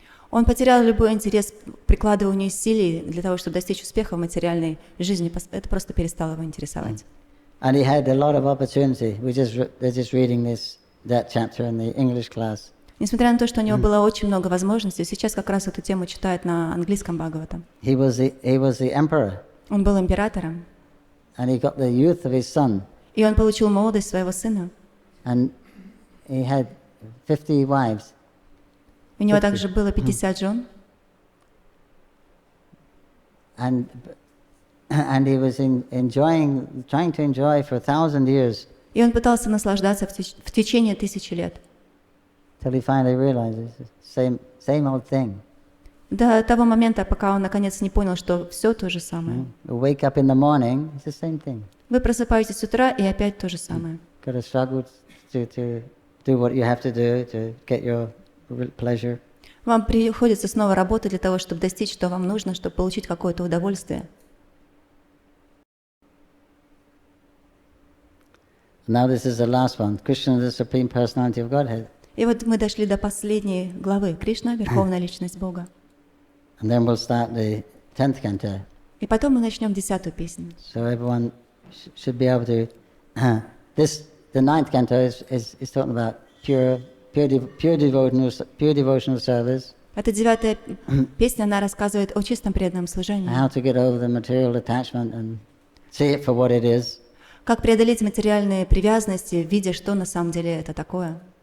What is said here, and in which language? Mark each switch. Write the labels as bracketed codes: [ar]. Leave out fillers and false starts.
[ru] Он потерял любой интерес к прикладыванию усилий для того, чтобы достичь успеха в материальной жизни. Это просто перестало его интересовать. [en] And he had a lot of opportunity. They're just reading that chapter in the English class. [ru] Несмотря на то, что у него было очень много возможностей, сейчас как раз эту тему читают на английском Бхагаватам. [en] He was the emperor, [ru] Он был императором, [en] and he got the youth of his son, [ru] и он получил молодость своего сына. [en] and he had 50 wives. [ru] У него также было 50 жен, [en] And he was trying to enjoy for 1,000 years [ru] и он пытался наслаждаться в течение 1000 лет. [en] till he finally realized it's the same old thing. [ru] До того момента, пока он наконец не понял, что все то же самое. [en] You wake up in the morning, it's the same thing. [ru] Вы просыпаетесь с утра, и опять то же самое. [en] Got to struggle to do what you have to do to get your pleasure. [ru] Вам приходится снова работать для того, чтобы достичь, что вам нужно, чтобы получить какое-то удовольствие. [en] Now this is the last one. Krishna, the Supreme Personality of Godhead. [ru] И вот мы дошли до последней главы. Кришна — Верховная Личность Бога. [en] And then we'll start the 10th canto. [ru] И потом мы начнем 10-ю песню. [en] So everyone should be able to... the 9th canto is talking about pure devotional service. [ru] Эта 9-я песня, она рассказывает о чистом преданном служении. [en] How to get over the material attachment and see it for what it is. [ru] Как преодолеть материальные привязанности, видя, что на самом деле это такое.